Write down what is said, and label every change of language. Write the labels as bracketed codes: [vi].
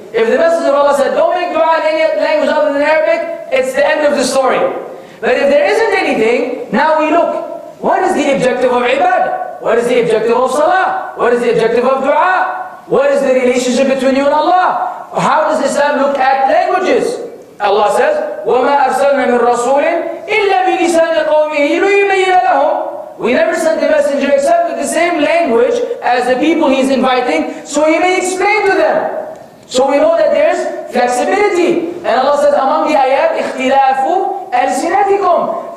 [en] If the Messenger of Allah said, don't make dua in any language other than Arabic, it's the end of the story. But if there isn't anything, now we look. What is the objective of ibadah? What is the objective of salah? What is the objective of dua? What is the relationship between you and Allah? How does Islam look at languages? Allah says, [ar] وَمَا أَرْسَلْنَا مِن رَسُولٍ إِلَّا بِلِسَانِ قَوْمِهِ لِيُبَيِّنَ لَهُمْ. [en] We never sent the messenger except with the same language as the people he's inviting, so he may explain to them. So we know that there's flexibility. And Allah says among the ayat, اختلاف ألسنتكم.